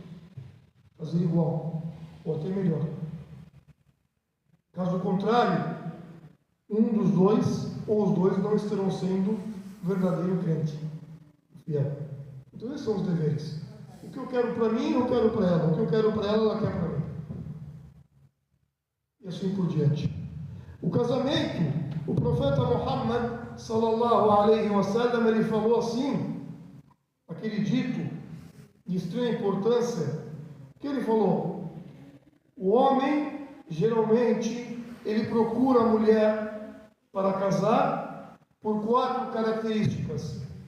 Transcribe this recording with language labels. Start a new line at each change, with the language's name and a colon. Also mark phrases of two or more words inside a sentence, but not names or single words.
Portuguese: Fazer igual, ou até melhor. Caso contrário, um dos dois, ou os dois, não estarão sendo verdadeiro crente, fiel. Então esses são os deveres. O que eu quero para mim, eu quero para ela. O que eu quero para ela, ela quer para mim. E assim por diante. O casamento, o profeta Muhammad
Arabic: صلى الله عليه وسلم,
Portuguese: ele falou assim, aquele dito de extrema importância, que ele falou: o homem, geralmente, ele procura a mulher para casar por 4 características.